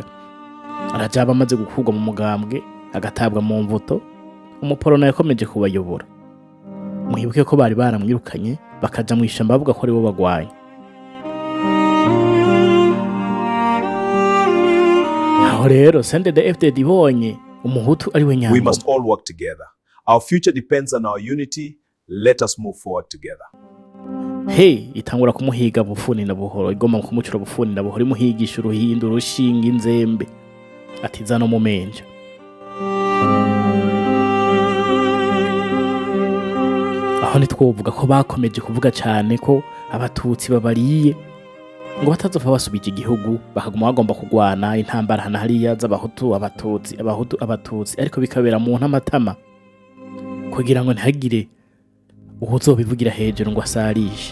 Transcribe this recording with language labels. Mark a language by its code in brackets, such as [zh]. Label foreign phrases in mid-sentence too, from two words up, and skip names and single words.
[rn] Rajabu amaze gukurwa mu mugambwe agatabwa mu mvuto, umuporona yakomeje kubayobora. Mwibuke ko bari baramwirukanye bakaja mu ishamba bavuga ko ari bo bagwanye. Aho rero CNDD FDD ibonye umuhutu ari we nyambo. [en] We must all work together. Our future depends on our unity. Let us move forward together. [rn] Itangura kumuhiga bufuni na buhoro, igoma kumucura bufuni na buhoro, imuhigisha uruhindu rushinga inzembe atiza no mumenja. Aho nitwovuga ko bakomeje kuvuga cyane ko abatutsi babariye ngo batazopfa basubije igihugu, bakaguma bagomba kugwana intambara hana hariya z'abahutu abatutsi, ariko bikabera mu ntamatama kugira ngo ntihagire uzobivugira hejuru ngo asarishe.